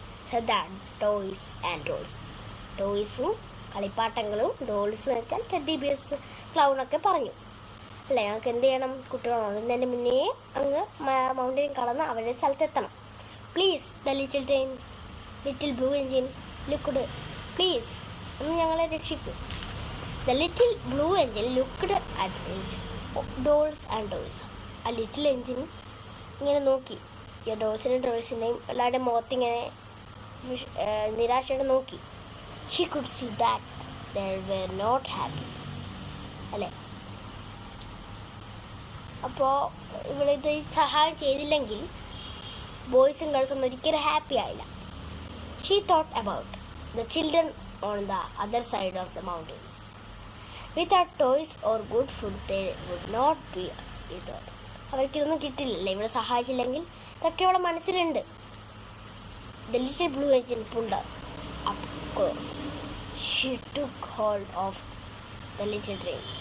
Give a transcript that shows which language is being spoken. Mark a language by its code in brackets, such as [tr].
[en] So that toys and dolls. [ml] ടോയ്സും കളിപ്പാട്ടങ്ങളും, dolls എന്ന് വെച്ചാൽ ടെഡ്ഡി ബിയേഴ്സ്, ക്ലൗണൊക്കെ പറഞ്ഞു, അല്ലേ? ഞങ്ങൾക്ക് എന്ത് ചെയ്യണം? കുട്ടികൾ ഉണരുന്നതിന് മുന്നേ അങ്ങ് മൗണ്ടൻ കടന്ന് അവരുടെ സ്ഥലത്തെത്തണം. Please the little blue engine liquid, please ഒന്ന് ഞങ്ങളെ രക്ഷിക്കൂ. [en] The little blue engine looked at its dolls and toys. [ml] ആ ലിറ്റിൽ എഞ്ചിൻ ഇങ്ങനെ നോക്കി, ഈ ഡോൾസിനെയും ടോയ്സിനെയും എല്ലാവരുടെയും മുഖത്തിങ്ങനെ നിരാശയോടെ നോക്കി. [en] She could see that they were not happy. [ml] അല്ലേ? അപ്പോൾ ഇവളിത് സഹായം ചെയ്തില്ലെങ്കിൽ ബോയ്സും ഗേൾസും ഒരിക്കലും ഹാപ്പി ആയില്ല. [en] She thought about the children on the other side of the mountain. Without toys or good food, they would not be either. [ml] അവർക്കിതൊന്നും കിട്ടില്ലല്ലേ ഇവിടെ സഹായിച്ചില്ലെങ്കിൽ. ഇതൊക്കെ അവളെ മനസ്സിലുണ്ട്. [en] The little blue engine pulled up close. She took hold of the little train.